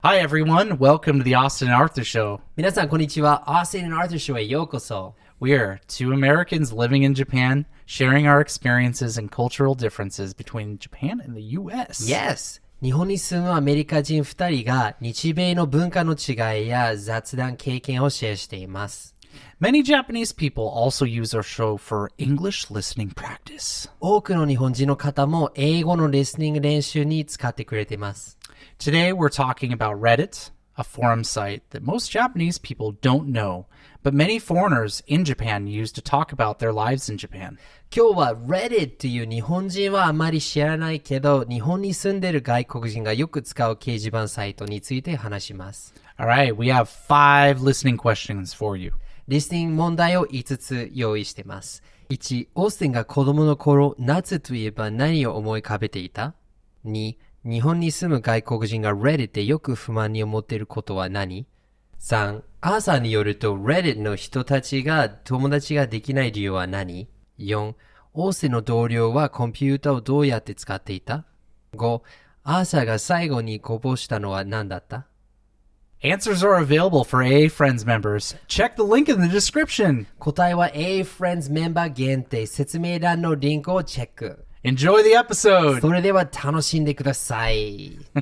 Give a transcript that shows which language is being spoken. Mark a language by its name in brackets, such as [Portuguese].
[English] Hi everyone, welcome to the Austin and Arthur Show. [Japanese] 皆さんこんにちは。 Austin and Arthur Show へようこそ。 [English] We're two Americans living in Japan, sharing our experiences and cultural differences between Japan and the U.S. Yes! [Japanese] 日本に住むアメリカ人2人が日米の文化の違いや雑談経験をシェアしています。 [English] Many Japanese people also use our show for English listening practice. [Japanese] 多くの日本人の方も英語のリスニング練習に使ってくれています。 [English] Today we're talking about Reddit, a forum site that most Japanese people don't know, but many foreigners in Japan use to talk about their lives in Japan. [Japanese] 今日は Reddit という日本人はあまり知らないけど、日本に住んでいる外国人がよく使う掲示板サイトについて話します。 [English] Alright, we have 5 listening questions for you. [Japanese] リスニング問題を5つ用意しています。1、オースティンが子供の頃、夏といえば何を思い浮かべていた？ 2、日本に住む外国人が Reddit でよく不満に思っていることは何？ 3、アーサーによると Reddit の人たちが友達ができない理由は何？ 4、オースティンの同僚はコンピュータをどうやって使っていた？ 5、アーサーが最後にこぼしたのは何だった？ [English] Answers are available for AA Friends members. Check the link in the description. [Japanese] 答えは AA Friends メンバー限定。説明欄のリンクをチェック。 [English] Enjoy the episode. [Japanese] それでは楽しんでください。